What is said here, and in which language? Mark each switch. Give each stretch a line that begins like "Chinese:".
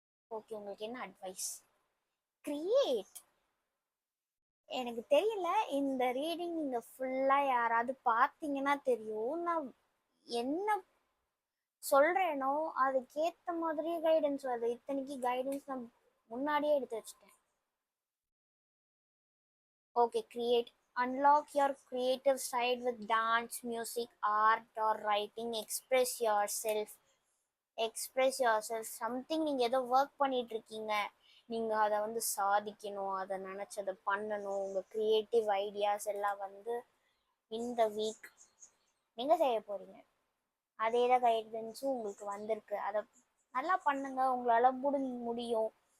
Tamil: Okay, உங்களுக்கு என்ன advice? Create. எனக்கு தெரியல, இந்த ரீடிங் நீங்கள் ஃபுல்லாக யாராவது பார்த்தீங்கன்னா தெரியும். நான் என்ன சொல்கிறேனோ அதுக்கேற்ற மாதிரியே கைடன்ஸ் வருது. இத்தனைக்கு கைடன்ஸ் நான் முன்னாடியே எடுத்து வச்சுட்டேன். Okay, create.
English: Unlock your creative side with dance, music, art or writing. Express yourself. Express yourself.
Tamil: Something நீங்கள் ஏதோ ஒர்க் பண்ணிட்டு இருக்கீங்க, நீங்கள் அதை வந்து சாதிக்கணும், அதை நினச்சதை பண்ணணும். உங்கள் க்ரியேட்டிவ் ஐடியாஸ் எல்லாம் வந்து இந்த வீக் நீங்கள் செய்ய போகிறீங்க. அதே தான் கைடன்ஸும் உங்களுக்கு வந்திருக்கு. அதை நல்லா பண்ணுங்க, உங்களால் முடியும்.